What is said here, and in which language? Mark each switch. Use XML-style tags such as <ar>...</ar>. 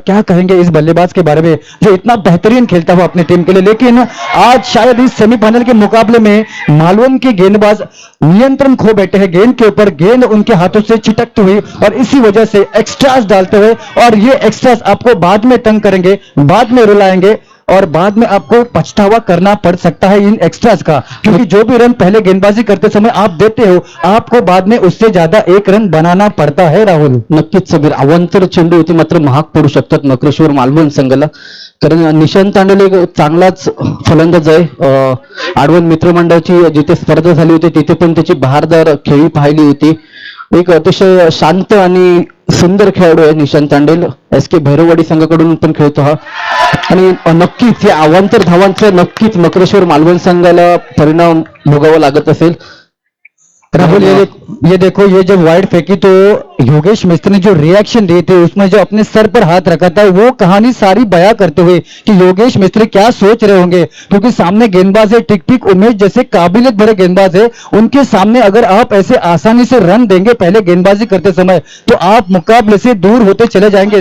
<hi>क्या कहेंगे इस बल्लेबाज के बारे में जो इतना बेहतरीन खेलता हुआ अपनी टीम के लिए, लेकिन आज शायद इस सेमीफाइनल के मुकाबले में मालवण के गेंदबाज नियंत्रण खो बैठे हैं गेंद के ऊपर, गेंद उनके हाथों से छिटकती हुई और इसी वजह से एक्स्ट्रास डालते हुए, और ये एक्स्ट्रास आपको बाद में तंग करेंगे, बाद में रुलाएंगे और बाद में आपको पछतावा करना पड़ सकता है इन एक्स्ट्रास का. क्योंकि जो भी रन पहले गेंदबाजी करते समय आप देते हो, आपको बाद में उससे ज्यादा एक रन बनाना पड़ता है. राहुल,</hi> <mr>नक्कीच समीर, अवांतर चेंडू होती मात्र महाग पडू शकतात मकरेश्वर मालवण संघाला. कारण निशांत तांडेल एक चांगलाच फलंदाज आहे. आडवण मित्रमंडळाची जिथे स्पर्धा झाली होती तिथे पण त्याची बहारदार खेळी पाहिली होती. एक अतिशय शांत आणि सुंदर खेळाडू आहे निशांत तांडेल. SK भैरववाडी संघाकडून पण खेळतो हा. आणि नक्कीच या अवांतर धावांचा नक्कीच मकरेश्वर मालवण संघाला परिणाम भोगावा लागत असेल.</mr> <hi>राहुल, ये देखो, ये जब वाइड फेंकी तो योगेश मिस्त्री ने जो रिएक्शन दिए थे उसमें जो अपने सर पर हाथ रखा था, वो कहानी सारी बयां करते हुए कि योगेश मिस्त्री क्या सोच रहे होंगे. क्योंकि सामने गेंदबाज है टिक टिक उमेश जैसे काबिलियत भरे गेंदबाज है, उनके सामने अगर आप ऐसे आसानी से रन देंगे पहले गेंदबाजी करते समय तो आप मुकाबले से दूर होते चले जाएंगे.</hi>